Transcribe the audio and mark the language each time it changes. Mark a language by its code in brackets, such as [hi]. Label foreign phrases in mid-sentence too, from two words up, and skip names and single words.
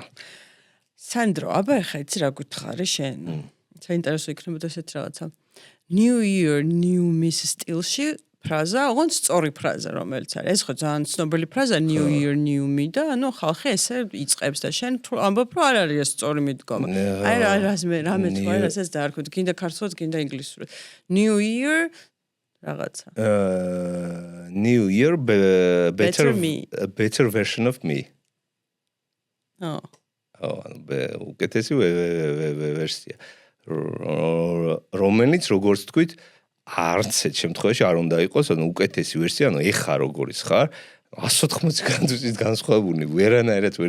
[ka] სანდრო აბა ეხა იცი რა გითხარი შენ საინტერესო იქნებოდა ესეთ რაღაცა [en] New Year New Me [ka] სტილში ფრაზა, ოღონდ სწორი ფრაზა რომელიც არის. ეს ხო ძალიან ცნობილი ფრაზა [en] New Year New Me [ka] და ანუ ხალხი ესე იწყებს და შენ ამბობ რომ არ არის ეს სწორი მიდგომა. აი რამე თუ არ ასეც დაარქვით, გინდა ქართულად, გინდა ინგლისურად. [en] New Year რაღაცა. New Year better version of me. [ka] უკეთესი ვერსია. რომელიც როგორც თქვით არც ერთ შემთხვევაში არ უნდა იყოს, ანუ უკეთესი ვერსია, ანუ ეხა როგორიც ხარ, 180 გრადუსით განსხვავებული, ვერანაირად ვერ